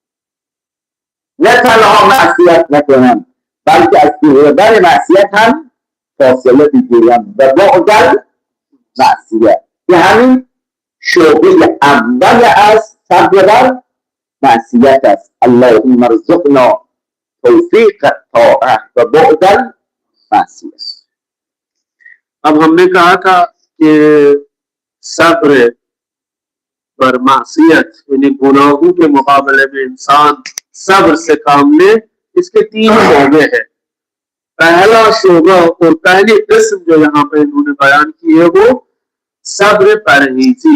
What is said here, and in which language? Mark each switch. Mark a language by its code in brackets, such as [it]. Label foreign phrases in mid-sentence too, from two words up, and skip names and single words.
[fa] نه تنها معصیت نکنم بلکه از دوردن معصیت هم فاصله بگیرم و بعد معصیت. که همین شعبه اول از صبر بر معصیت است. [ar] اللهم ارزقنا توفیق طاعه و بعد معصیت. [ur] اب ہم نے کہا تھا کہ صبر پر معصیت یعنی گناہوں کے مقابلے میں انسان صبر سے کام لے، اس کے تین شعبے ہیں. پہلا شعبہ اور پہلی قسم جو یہاں پہ انہوں نے بیان کی ہے وہ صبر پرہیزی.